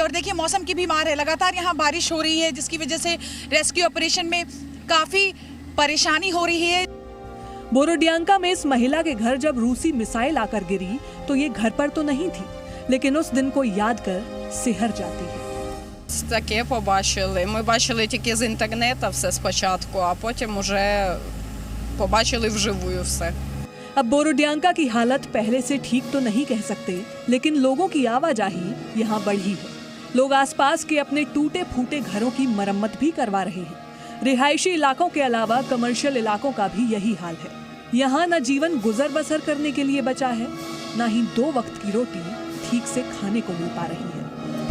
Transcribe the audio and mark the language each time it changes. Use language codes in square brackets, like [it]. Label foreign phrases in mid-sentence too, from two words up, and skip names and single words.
[hi] और देखिए मौसम की भी मार है, लगातार यहाँ बारिश हो रही है जिसकी वजह से रेस्क्यू ऑपरेशन में काफ़ी परेशानी हो रही है। बोरोडियांका में इस महिला के घर जब रूसी मिसाइल आकर गिरी तो ये घर पर तो नहीं थी, लेकिन उस दिन को याद कर सिहर जाती है। [uk] Таке побачили. Ми бачили тільки з інтернету все спочатку, а потім уже побачили вживую все. [hi] अब बोरोडियांका की हालत पहले से ठीक तो नहीं कह सकते, लेकिन लोगों की आवाजाही यहाँ बढ़ी है। लोग आसपास के अपने टूटे फूटे घरों की मरम्मत भी करवा रहे हैं। रिहायशी इलाकों के अलावा कमर्शियल इलाकों का भी यही हाल है। यहाँ न जीवन गुजर बसर करने के लिए बचा है, न ही 2 वक्त की रोटी ठीक से खाने को मिल पा रही है।